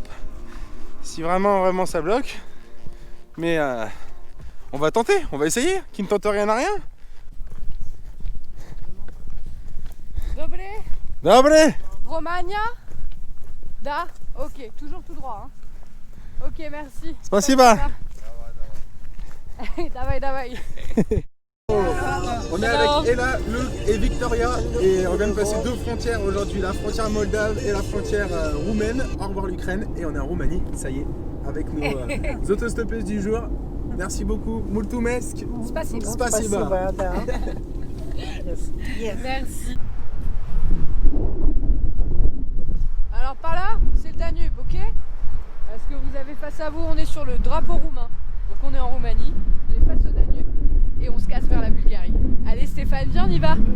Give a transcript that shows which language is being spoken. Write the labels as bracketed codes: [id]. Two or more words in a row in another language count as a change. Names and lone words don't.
[fr] Si vraiment ça bloque. Mais on va tenter, on va essayer. Qui ne tente rien à rien. [uk] Dobre. Dobre. [fr] Romagna. Da. Ok, toujours tout droit. Hein. Ok, merci. [ru] Spasiba. Давай, давай. [fr] On est avec Ella, Luc et Victoria et on vient de passer deux frontières aujourd'hui, la frontière moldave et la frontière roumaine. Au revoir l'Ukraine et on est en Roumanie, ça y est, avec nos autostoppeuses du jour. Merci beaucoup, [ro] mulțumesc. [ru] Spasiba. Spasiba. [fr] Merci. Alors par là, c'est le Danube, ok? Parce que vous avez face à vous, on est sur le drapeau roumain. Donc on est en Roumanie, on est face au Danube et on se casse vers la Bulgarie. Allez Stéphane, viens, on y va.